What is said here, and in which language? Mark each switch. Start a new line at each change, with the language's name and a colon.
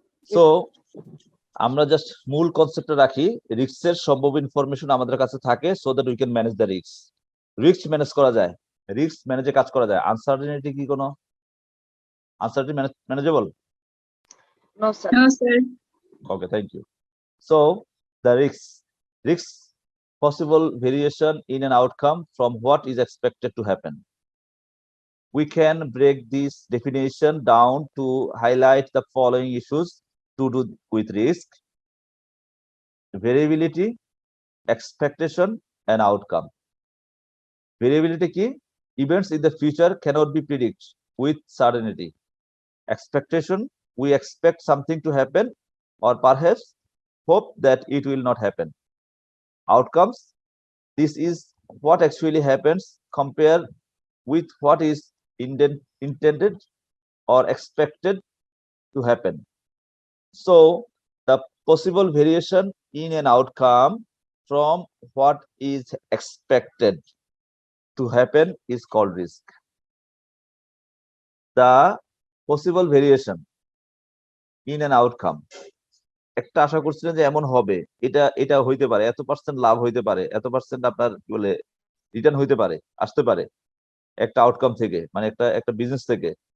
Bangla: So আমরা just মূল কনসেপ্টটা রাখি, রিস্কের সম্ভব ইনফরমেশন আমাদের কাছে থাকে,
English: So that we can manage the risk.
Bangla: Risk manage করা যায়, রিস্ক ম্যানেজে কাজ করা যায়। আনসার্টেনিটি কি কোনো uncertainty manageable?
English: No sir. Okay, thank you. So the risks possible variation in an outcome from what is expected to happen. We can break this definition down to highlight the following issues to do with risk: variability, expectation, and outcome. Variability কি? Events in the future cannot be predicted with certainty. Expectation, we expect something to happen or perhaps hope that it will not happen. Outcomes, this is what actually happens compared with what is intended or expected to happen. So the possible variation in an outcome from what is expected to happen is called risk. The possible variation in an outcome,
Bangla: একটা আশা করছিলেন যে এমন হবে, এটা হইতে পারে, এত percent লাভ হইতে পারে, এত পার্সেন্ট আপনার কি বলে রিটার্ন হইতে পারে, আসতে পারে একটা আউটকাম থেকে, মানে একটা বিজনেস থেকে।